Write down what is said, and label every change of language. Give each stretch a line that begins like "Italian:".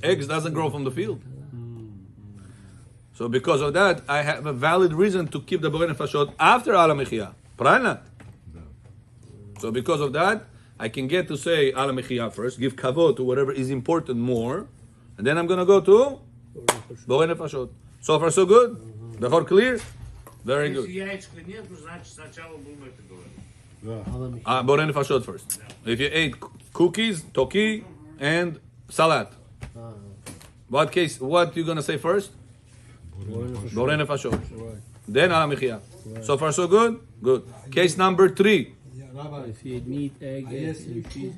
English: Eggs doesn't grow from the field. So because of that, I have a valid reason to keep the Borei nefashot after Ala Mechia. Pranat. So because of that, I can get to say Ala Mechia first, give kavod to whatever is important more, and then I'm going to go to Borei nefashot. So far so good? The whole clear? Very
Russian: Если
English: good.
Russian: яичка нету, значит сначала будем это говорить.
English: Borei nefashot first. If you ate cookies, toki, and salad. What you going to say first? Borei nefashot. Then Ala Mechia. So far so good? Good. Case number 3. If you eat meat, egg, and cheese.